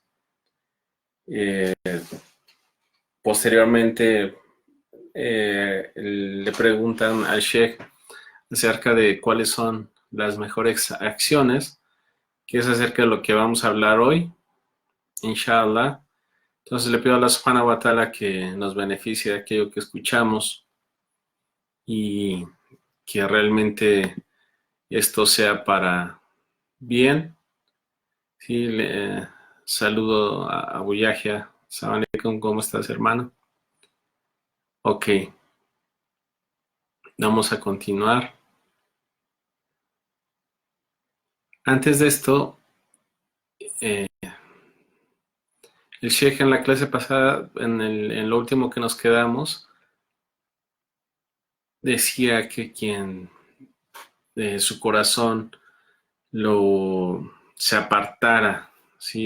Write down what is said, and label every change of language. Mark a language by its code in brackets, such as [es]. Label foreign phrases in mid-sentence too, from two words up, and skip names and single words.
[es] Eh, Posteriormente le preguntan al Sheikh acerca de cuáles son las mejores acciones, que es acerca de lo que vamos a hablar hoy, inshallah. Entonces le pido a Allah [ar] سبحانه وتعالى [es] que nos beneficie de aquello que escuchamos y que realmente esto sea para bien. Sí, saludo a Abu Yahya. [ar] سلام عليكم, [es] ¿cómo estás, hermano? Ok, vamos a continuar. Antes de esto, eh, el Sheikh en la clase pasada, en lo último que nos quedamos, decía que quien de su corazón se apartara, ¿sí?